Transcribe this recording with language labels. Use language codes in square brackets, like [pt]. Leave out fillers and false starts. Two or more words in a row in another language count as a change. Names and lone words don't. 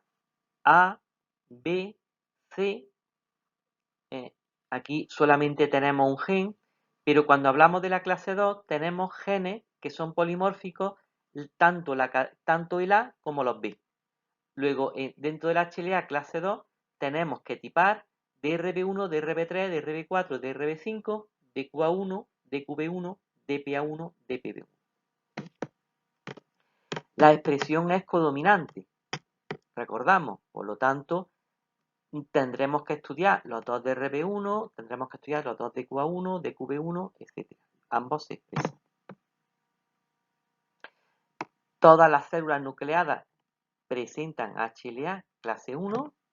[es] A, B, C. Aquí solamente tenemos un gen, pero cuando hablamos de la clase 2 tenemos genes que son polimórficos, tanto el A como los B. Luego, dentro del HLA clase 2 tenemos que tipar DRB1, DRB3, DRB4, DRB5, DQA1, DQB1, DPA1, DPB1. La expresión es codominante, recordamos, por lo tanto, tendremos que estudiar los dos de RB1, tendremos que estudiar los dos de QA1, de QB1, etc. Ambos se expresan. Todas las células nucleadas presentan HLA clase 1.